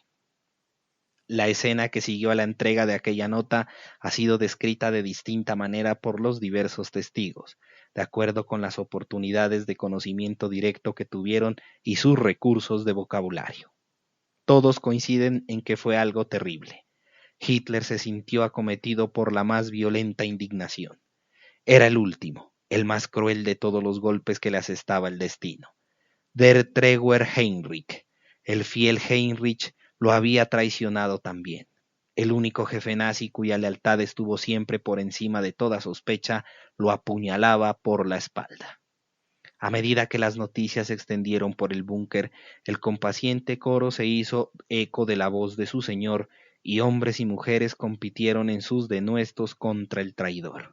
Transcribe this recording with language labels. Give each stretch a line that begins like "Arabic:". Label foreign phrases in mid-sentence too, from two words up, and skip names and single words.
Spanish: La escena que siguió a la entrega de aquella nota ha sido descrita de distinta manera por los diversos testigos, de acuerdo con las oportunidades de conocimiento directo que tuvieron y sus recursos de vocabulario. Todos coinciden en que fue algo terrible. Hitler se sintió acometido por la más violenta indignación. Era el último, el más cruel de todos los golpes que le asestaba el destino.
German: Der treuer Heinrich,
Spanish: el fiel Heinrich, lo había traicionado también. El único jefe nazi cuya lealtad estuvo siempre por encima de toda sospecha, lo apuñalaba por la espalda. A medida que las noticias se extendieron por el búnker, el compaciente coro se hizo eco de la voz de su señor, y hombres y mujeres compitieron en sus denuestos contra el traidor.